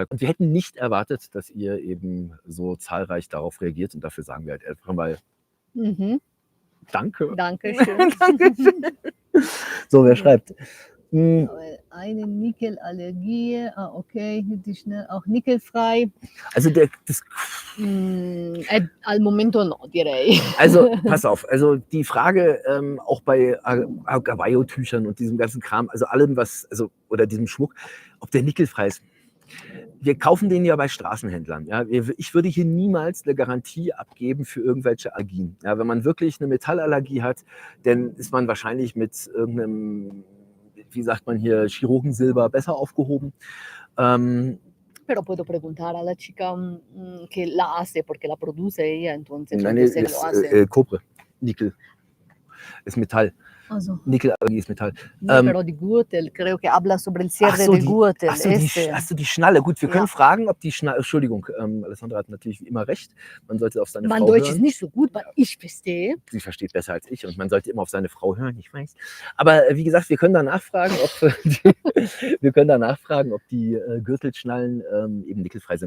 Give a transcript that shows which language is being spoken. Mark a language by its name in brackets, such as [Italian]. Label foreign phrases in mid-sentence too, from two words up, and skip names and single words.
[German] Und wir hätten nicht erwartet, dass ihr eben so zahlreich darauf reagiert, und dafür sagen wir halt einfach mal Danke. Dankeschön. Dankeschön. So, wer schreibt? Eine Nickelallergie, okay, die schnell auch nickelfrei. Also [Italian] Al momento no, direi. [German] Also pass auf, also die Frage auch bei Aguayo-Tüchern und diesem ganzen Kram, also allem was, also oder diesem Schmuck, ob der nickelfrei ist. wir kaufen den ja bei Straßenhändlern. Ja? Ich würde hier niemals eine Garantie abgeben für irgendwelche Allergien. Ja? Wenn man wirklich eine Metallallergie hat, dann ist man wahrscheinlich mit irgendeinem, wie sagt man hier, Chirurgensilber besser aufgehoben. [Spanish] Pero puedo preguntar a la chica que la hace, porque la produce ella, entonces [German] Nein, [Spanish] yo sé que lo hace. [German] Kopre, Nickel, ist Metall. Also, Nickelallergie ist Metall. [Spanish] no, pero di Gürtel, creo que habla sobre el cierre del Gürtel. [German] Die Schnalle. Gut, wir können Ja. fragen, ob die Schnalle. Entschuldigung, Alessandra hat natürlich wie immer recht. Man sollte auf seine Mein Frau Deutsch hören. ist nicht so gut, weil ich verstehe. Sie versteht besser als ich und man sollte immer auf seine Frau hören, ich weiß. Aber wie gesagt, wir können da nachfragen, ob die Gürtelschnallen eben nickelfrei sind.